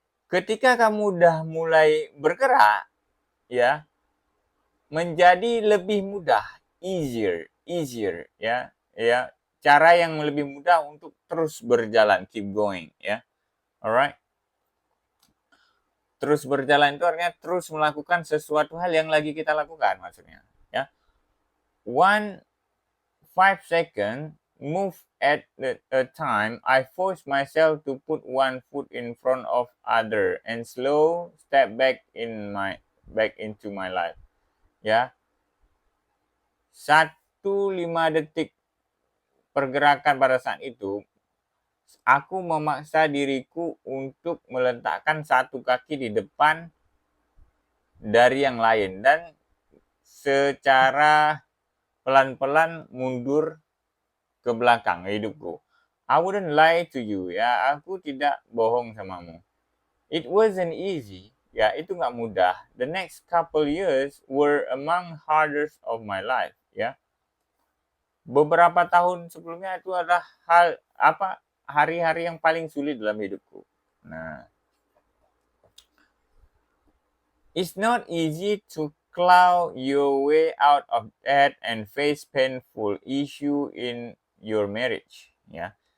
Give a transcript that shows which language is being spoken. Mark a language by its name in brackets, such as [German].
[Indonesian] Ketika kamu udah mulai bergerak ya, menjadi lebih mudah, easier ya, cara yang lebih mudah untuk terus berjalan, [English] keep going [Indonesian] ya. [English] Alright. [Indonesian] Terus berjalan itu artinya terus melakukan sesuatu hal yang lagi kita lakukan maksudnya ya. [English] 5 second move at a time, I force myself to put one foot in front of other and slow step back into my life. [Indonesian] Ya. 5 detik pergerakan pada saat itu, aku memaksa diriku untuk meletakkan satu kaki di depan dari yang lain dan secara pelan-pelan mundur ke belakang hidupku. [English] I wouldn't lie to you ya, [Indonesian] aku tidak bohong samamu. [English] It wasn't easy [Indonesian] ya, itu nggak mudah. [English] The next couple years were among hardest of my life ya. [Indonesian] Beberapa tahun sebelumnya itu adalah hari-hari yang paling sulit dalam hidupku. [English] Nah, it's not easy to claw your way out of that and face painful issue in your marriage ya.